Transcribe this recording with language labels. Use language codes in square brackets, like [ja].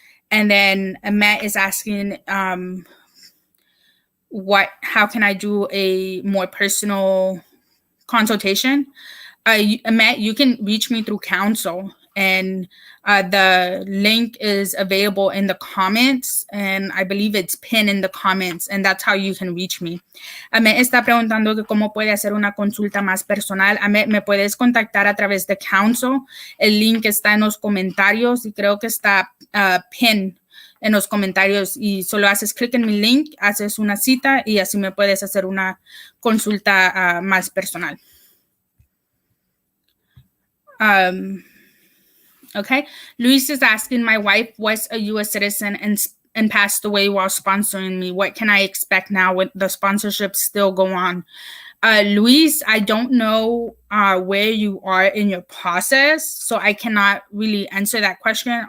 [en] And then Matt is asking, how can I do a more personal consultation? Matt, you can reach me through Kounsel, and the link is available in the comments, and I believe it's pinned in the comments, and that's how you can reach me. [es] Matt está preguntando que cómo puede hacer una consulta más personal. Matt, me puedes contactar a través de Kounsel. El link está en los comentarios y creo que está pinned en los comentarios, y solo haces clic en mi link, haces una cita y así me puedes hacer una consulta más personal. [en] Okay, Luis is asking, my wife was a U.S. citizen and passed away while sponsoring me. What can I expect now with the sponsorships still go on? Luis, I don't know where you are in your process, so I cannot really answer that question.